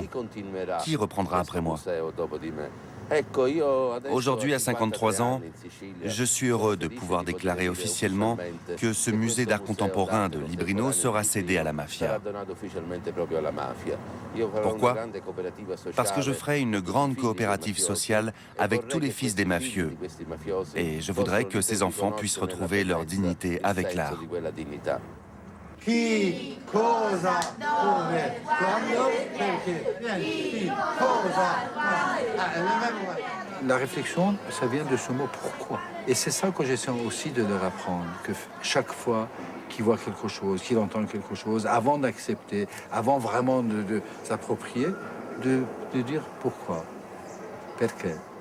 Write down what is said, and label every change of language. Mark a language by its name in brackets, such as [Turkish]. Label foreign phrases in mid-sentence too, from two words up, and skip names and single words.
[French] Qui reprendra après moi? Aujourd'hui, à 53 ans, je suis heureux de pouvoir déclarer officiellement que ce musée d'art contemporain de Librino sera cédé à la mafia. Pourquoi? Parce que je ferai une grande coopérative sociale avec tous les fils des mafieux. Et je voudrais que ces enfants puissent retrouver leur dignité avec l'art. [Italian] Chi, cosa, come, quando, perché. Chi, cosa, [French] La réflexion, ça vient de ce mot « pourquoi ». Et c'est ça que j'essaie aussi de leur apprendre, que chaque fois qu'ils voient quelque chose, qu'ils entendent quelque chose, avant d'accepter, avant vraiment de s'approprier, de dire pourquoi, perché.